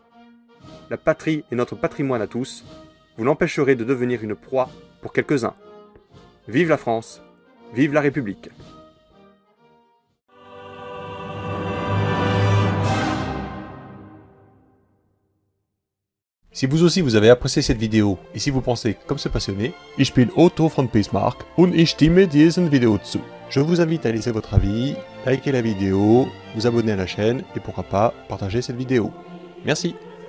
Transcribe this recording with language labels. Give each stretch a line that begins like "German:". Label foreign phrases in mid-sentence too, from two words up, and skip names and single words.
French: La patrie est notre patrimoine à tous, vous l'empêcherez de devenir une proie pour quelques-uns. Vive la France! Vive la République! Si vous aussi vous avez apprécié cette vidéo et si vous pensez comme ce passionné,
German: ich bin Otto von Bismarck und ich stimme diesen Video zu.
French: Je vous invite à laisser votre avis, liker la vidéo, vous abonner à la chaîne et pourquoi pas partager cette vidéo. Merci.